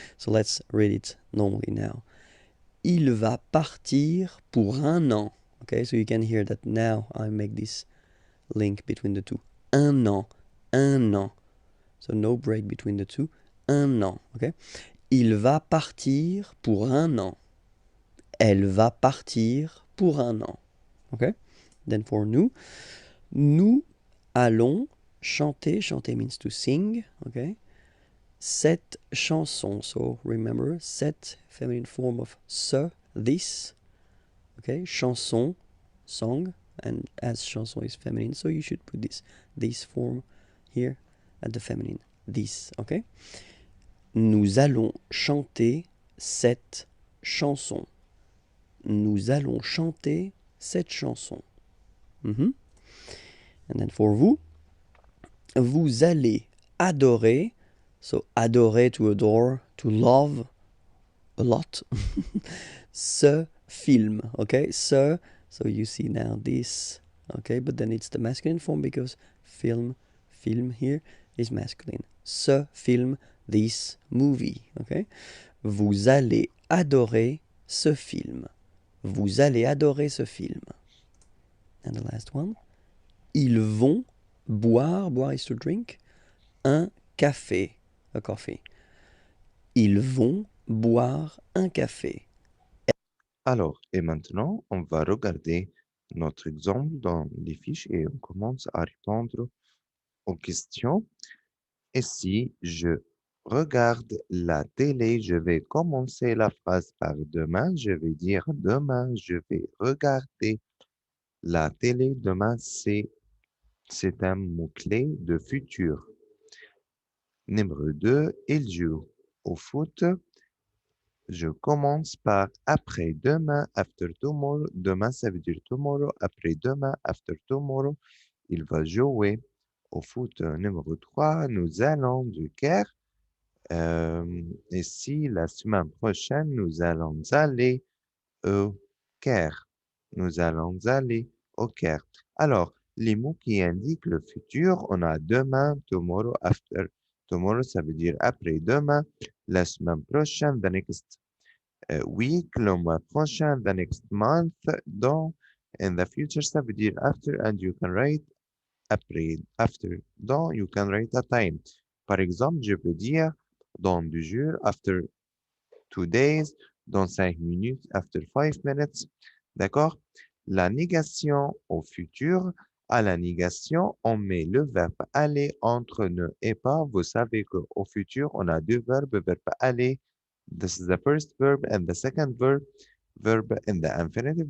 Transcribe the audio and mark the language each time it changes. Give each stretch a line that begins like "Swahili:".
English: So let's read it normally now.
French: Il va partir pour un an.
English: Okay, so you can hear that now I make this link between the two. Un an. Un an. So no break between the two.
French: Un an. Okay? Il va partir pour un an. Elle va partir pour un an.
English: Okay? Then for
French: nous allons chanter.
English: Chanter means to sing. Okay?
French: Cette chanson.
English: So remember, cette feminine form of ce, this. Okay? Chanson, song. And as chanson is feminine, so you should put this form here at the feminine. This. Okay?
French: Nous allons chanter cette chanson. Nous allons chanter cette chanson. Mm-hmm.
English: And then for vous,
French: vous allez adorer.
English: So adorer, to adore, to love a lot.
French: Ce film,
English: okay? So you see now this, okay? But then it's the masculine form because film here is masculine.
French: Ce film,
English: this movie, okay?
French: Vous allez adorer ce film. Vous allez adorer ce film. And the last one. Ils vont boire,
English: boire is to drink,
French: un café,
English: a coffee.
French: Ils vont boire un café. Alors, et maintenant, on va regarder notre exemple dans les fiches et on commence à répondre aux questions. Et si je regarde la télé, je vais commencer la phrase par demain. Je vais dire demain, je vais regarder la télé. Demain, c'est un mot-clé de futur. Numéro 2, il joue au foot. Je commence par après-demain,
English: after tomorrow.
French: Demain, ça veut dire tomorrow. Après-demain,
English: after tomorrow.
French: Il va jouer au foot. Numéro 3, nous allons du Caire. Et si la semaine prochaine, nous allons aller au Caire. Nous allons aller au Caire. Alors, les mots qui indiquent le futur, on a demain, tomorrow, after. Tomorrow, ça veut dire après-demain. La semaine prochaine,
English: the next week,
French: le mois prochain,
English: the next month, dans, in the future,
French: ça veut dire
English: after, and you can write après, after, dans, you can write a time.
French: Par exemple, je peux dire dans 2 jours,
English: after 2 days,
French: dans 5 minutes,
English: after 5 minutes.
French: D'accord? La négation au futur, à la négation, on met le verbe aller entre ne et pas. Vous savez qu'au futur, on a deux verbes, verbe aller.
English: This is the first verb and the second verb in the infinitive.